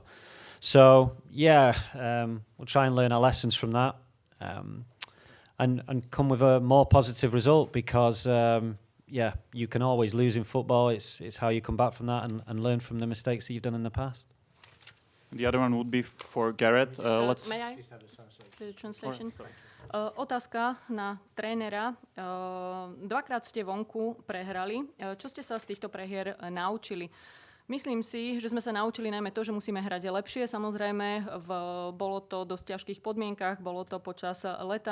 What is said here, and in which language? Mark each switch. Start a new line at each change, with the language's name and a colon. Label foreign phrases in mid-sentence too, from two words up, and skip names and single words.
English: So yeah, we'll try and learn our lessons from that, and come with a more positive result, because yeah, you can always lose in football. It's how you come back from that and learn from the mistakes that you've done in the past. The other one would be for Gareth. Let's. May I? The translation.
Slovak: Otázka na trénera. Dvakrát ste vonku prehrali. Čo ste sa z týchto prehier naučili? Myslím si, že sme sa naučili najmä to, že musíme hrať lepšie. Samozrejme, bolo to v dosť ťažkých podmienkach, bolo to počas leta.